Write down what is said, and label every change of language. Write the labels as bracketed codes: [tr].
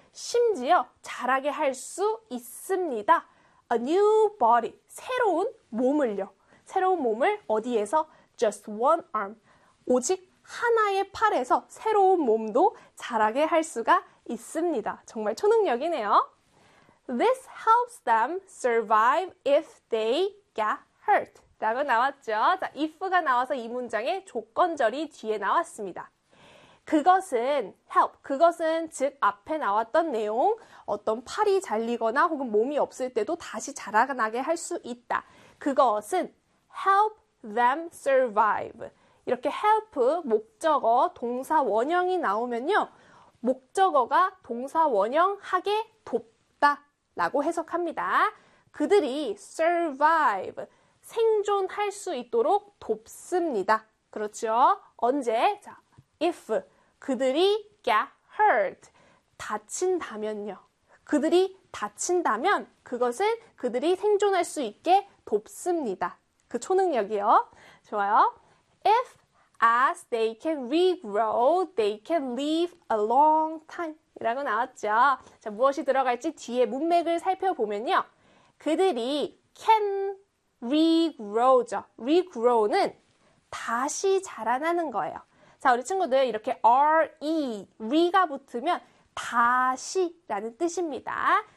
[ko] 심지어 자라게 할 수 있습니다. [en] A new body, [ko] 새로운 몸을요. 새로운 몸을 어디에서? [en] Just one arm. [ko] 오직 하나의 팔에서 새로운 몸도 자라게 할 수가 있습니다. 정말 초능력이네요. [en] This helps them survive if they get hurt. [ko] 라고 나왔죠. 자, if가 나와서 이 문장의 조건절이 뒤에 나왔습니다. 그것은 help, 그것은 즉 앞에 나왔던 내용, 어떤 팔이 잘리거나 혹은 몸이 없을 때도 다시 자라나게 할수 있다. 그것은 [en] help them survive. [ko] 이렇게 help, 목적어, 동사 원형이 나오면요. 목적어가 동사 원형하게 돕다라고 해석합니다. 그들이 survive, 생존할 수 있도록 돕습니다. 그렇죠? 언제? 자, if. 그들이 [en] get hurt, [ko] 다친다면요. 그들이 다친다면 그것을 그들이 생존할 수 있게 돕습니다. 그 초능력이요. 좋아요. [en] If as they can regrow, they can live a long time. [ko] 이라고 나왔죠. 자, 무엇이 들어갈지 뒤에 문맥을 살펴보면요. 그들이 [en] can regrow [ko] 죠. regrow는 다시 자라나는 거예요. 자, 우리 친구들 이렇게 re가 붙으면 다시라는 뜻입니다.